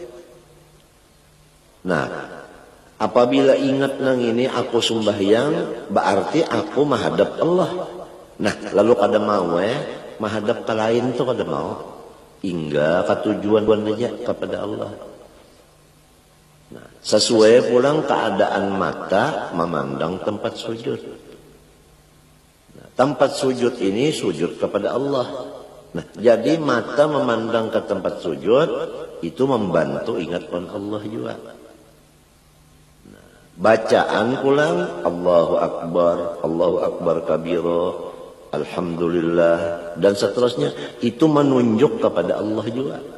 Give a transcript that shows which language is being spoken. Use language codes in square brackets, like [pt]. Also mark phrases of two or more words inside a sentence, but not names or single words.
[bjn] Nah, apabila ingat nang ini aku sembahyang, berarti aku menghadap Allah. Nah, lalu kada mau menghadap ke lain tu kada mau. Hingga ketujuan aja kepada Allah. Nah, sesuai pulang keadaan mata memandang tempat sujud. Nah, tempat sujud ini sujud kepada Allah. Nah, jadi mata memandang ke tempat sujud itu membantu ingat pada Allah juga. Bacaan pulang [ar] الله أكبر كبيرا, [bjn] alhamdulillah dan seterusnya, itu menunjuk kepada Allah juga.